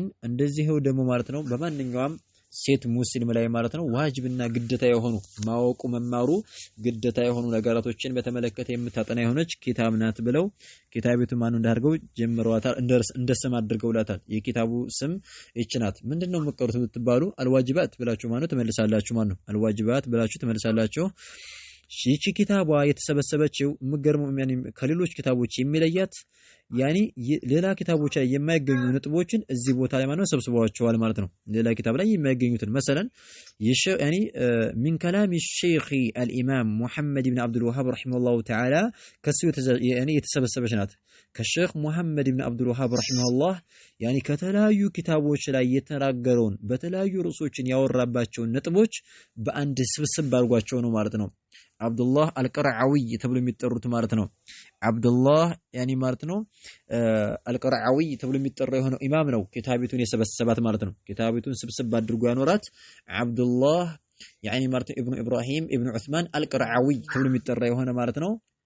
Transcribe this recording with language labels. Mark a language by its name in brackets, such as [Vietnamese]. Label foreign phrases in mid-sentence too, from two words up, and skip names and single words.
[Amharic] እንደዚህው ደግሞ ማለት ነው በማንኛውም ሴት ሙስሊም ላይ ማለት ነው ዋጅብና ግዴታ የሆኑ ማወቁ መማሩ ግዴታ የሆኑ ነገራቶችን በተመለከተ የምታጠና የሆነች ኪታብ ናት ብለው ኪታቢቱ ማን እንዳርገው ጀምረዋታል እንደሰም አድርገውላታል የኪታቡ ስም ይችናት ምንድነው መቀሩት ብትባሉ الواجبات ብላችሁ ማለት ተመልሳላችሁ ማለት ነው الواجبات ብላችሁ ተመልሳላችሁ ይቺ ኪታቧ የተሰበሰበችው ምገርመው ያኒ ከሌሎች ኪታቦች የሚለያት ያኒ ሌላ ኪታቦች ላይ የማይገኙ ነጥቦችን እዚህ ቦታ ላይ ማለት ሰብስበዋቸዋል ማለት ነው ሌላ ኪታብ ላይ የማይገኙትን مثلا ያኒ [Arabic] من كلام الشيخ الامام محمد بن عبد الوهاب رحمه الله تعالى [Amharic] ከሱ ያኒ የተሰበሰበች ናት ከሼክ መሐመድ ኢብኑ አብዱል ወሃብ [Arabic] رحمه الله [Amharic] ያኒ ከተለያዩ ኪታቦች ላይ የተናገረውን በተለያዩ ርዕሶችን ያወራባቸውን ነጥቦች በአንድ ስብስብ አድርጓቸው ነው ማለት ነው አብዱላህ አልቀርዓዊ ተብሎ የሚጠሩት ማለት ነው አብዱላህ ያኒ ማለት ነው አልቀርዓዊ ተብሎ የሚጠራው የሆነው ኢማም ነው ኪታቢቱን የሰበሰባት ማለት ነው ኪታቢቱን ስብስብ አድርጎ ያኖራት አብዱላህ ያኒ ማለት ኢብኑ ኢብራሂም ኢብኑ ዑስማን አልቀርዓዊ ተብሎ የሚጠራ የሆነ ማለት ነው